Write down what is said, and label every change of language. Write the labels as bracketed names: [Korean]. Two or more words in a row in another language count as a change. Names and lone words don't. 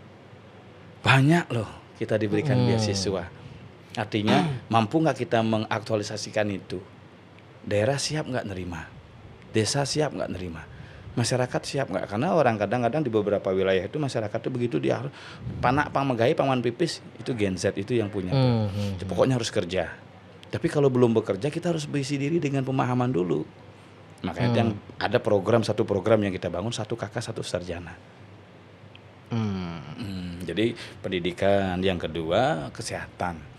[Indonesian] Banyak loh kita diberikan beasiswa. Artinya mampu nggak kita mengaktualisasikan itu? Daerah siap nggak nerima? Desa siap nggak nerima? Masyarakat siap nggak? Karena orang kadang-kadang di beberapa wilayah itu masyarakat itu begitu dia [Balinese] panak pangmegai paman pipis, [Indonesian] itu Gen Z itu yang punya. Pokoknya harus kerja. Tapi kalau belum bekerja kita harus berisi diri dengan pemahaman dulu. Makanya yang ada satu program yang kita bangun, 1 kakak 1 sarjana. Jadi pendidikan, yang kedua kesehatan.